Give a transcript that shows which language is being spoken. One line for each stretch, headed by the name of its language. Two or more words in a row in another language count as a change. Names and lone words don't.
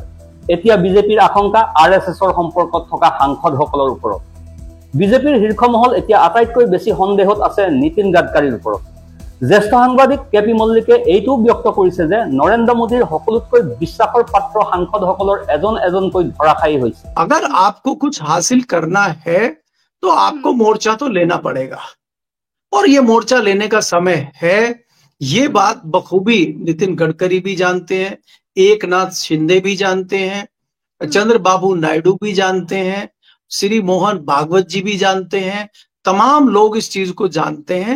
Assamese: এতিয়া বিজেপিৰ আশংকা RSSৰ সম্পৰ্কত থকা সাংসদসকলৰ ওপৰত। বিজেপিৰ শীৰ্ষ মহল এতিয়া আটাইতকৈ বেছি সন্দেহত আছে নীতিন গাডকাৰীৰ ওপৰত। জ্যেষ্ঠ সাংবাদিক KP মল্লিকে এইটোও ব্যক্ত কৰিছে যে নৰেন্দ্ৰ মোদীৰ সকলোতকৈ বিশ্বাসৰ পাত্ৰ সাংসদসকলৰ এজন এজনকৈ ধৰাশায়ী হৈছে।
Hindi: अगर आपको कुछ हासिल करना है तो आपको मोर्चा तो लेना पड़ेगा, और ये मोर्चा लेने का समय है। ये बात बखूबी नितिन गडकरी भी जानते हैं, एकनाथ शिंदे भी जानते हैं, चंद्रबाबू नायडू भी जानते हैं, श्री मोहन भागवत जी भी जानते हैं, तमाम लोग इस चीज को जानते हैं।